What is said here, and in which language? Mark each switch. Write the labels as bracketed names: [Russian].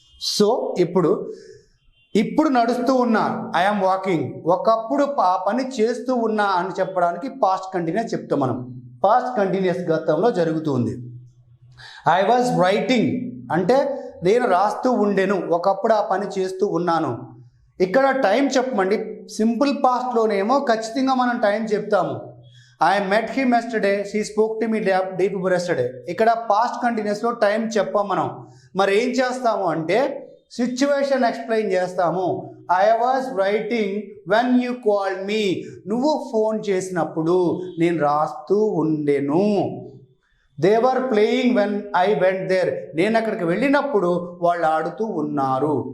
[Telugu] So ఇప్పుడు నడుస్తూ ఉన్నా, [English] I'm walking, [Telugu] ఒకప్పుడు ఆ పని చేస్తూ ఉన్నా అని చెప్పడానికి పాస్ట్ కంటిన్యూస్ చెప్తాం మనం. పాస్ట్ కంటిన్యూస్ గతంలో జరుగుతుంది. [English] I was writing [Telugu] అంటే నేను రాస్తూ ఉండేను, ఒకప్పుడు ఆ పని చేస్తూ ఉన్నాను. ఇక్కడ టైం చెప్పమండి. సింపుల్ పాస్ట్లోనేమో ఖచ్చితంగా మనం టైం చెప్తాము. [English] I met him yesterday, she spoke to me day before yesterday. [Telugu] ఇక్కడ పాస్ట్ కంటిన్యూస్లో టైం చెప్పాం మనం. మరి ఏం చేస్తాము అంటే సిచ్యువేషన్ ఎక్స్ప్లెయిన్ చేస్తాము. [English] I was writing when you called me, [Telugu] నువ్వు ఫోన్ చేసినప్పుడు నేను రాస్తూ ఉండేను. [English] they were playing when I went there, [Telugu] నేను అక్కడికి వెళ్ళినప్పుడు వాళ్ళు ఆడుతూ ఉన్నారు.